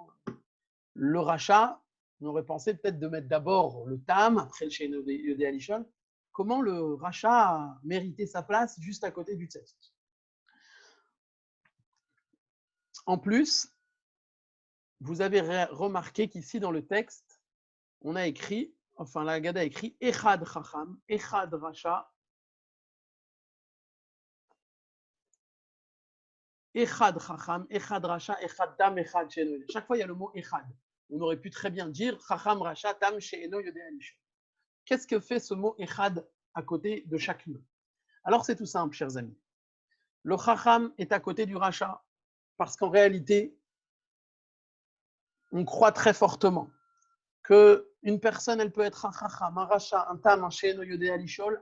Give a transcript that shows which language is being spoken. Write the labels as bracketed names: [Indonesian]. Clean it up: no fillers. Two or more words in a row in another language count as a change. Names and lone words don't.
[French] Le rachat, on aurait pensé peut-être de mettre d'abord le tam, après le [Hebrew] שאינו יודע לשאול. [French] Comment le rachat a mérité sa place juste à côté du tzaddik. En plus, vous avez remarqué qu'ici dans le texte, on a écrit, enfin la Haggadah a écrit [Hebrew] אחד חכם, אחד רשע, אחד חכם, אחד רשע, אחד תם, אחד שאינו יודע. [French] Chaque fois, il y a le mot Echad. On aurait pu très bien dire [Hebrew] חכם רשע, תם, שאינו יודע לשאול. [French] Qu'est-ce que fait ce mot Echad à côté de chaque mot? Alors c'est tout simple, chers amis. Le Chacham est à côté du Racha parce qu'en réalité, on croit très fortement qu'une personne, elle peut être un Chacham, un Racha, un Tam, un [Hebrew] שאינו יודע לשאול.